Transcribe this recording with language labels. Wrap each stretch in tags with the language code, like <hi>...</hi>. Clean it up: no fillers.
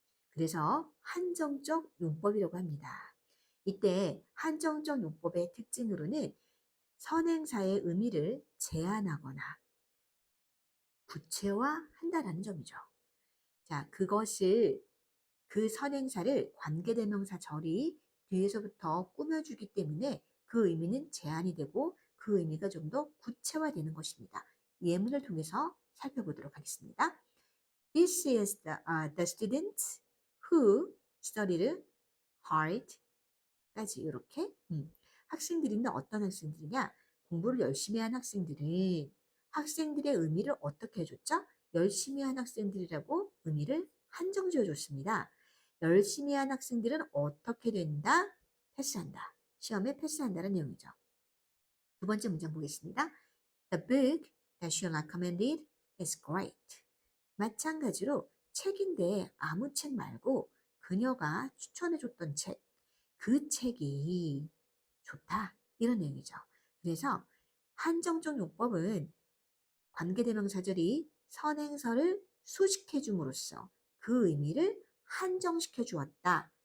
<ko>그래서 한정적 용법이라고 합니다. 이때 한정적 용법의 특징으로는 선행사의 의미를 제한하거나 구체화한다라는 점이죠. 자, 그 선행사를 관계대명사 절이 뒤에서부터 꾸며주기 때문에 그 의미는 제한이 되고 그 의미가 좀 더 구체화되는 것입니다. 예문을 통해서 살펴보도록 하겠습니다.</ko> <en>This is the students who studied hard까지</en> <ko>이렇게 학생들인데 어떤 학생들이냐? 공부를 열심히 한 학생들은 학생들의 의미를 어떻게 해줬죠? 열심히 한 학생들이라고 의미를 한정 지어줬습니다. 열심히 한 학생들은 어떻게 된다? 패스한다. 시험에 패스한다는 내용이죠. 두 번째 문장 보겠습니다.</ko> <en>The book that she recommended is great.</en> <ko>마찬가지로 책인데 아무 책 말고 그녀가 추천해줬던 책, 그 책이 좋다. 이런 내용이죠. 그래서 한정적 용법은 관계대명사절이 선행사를 수식해 줌으로써 그 의미를 한정시켜 주었다.</ko>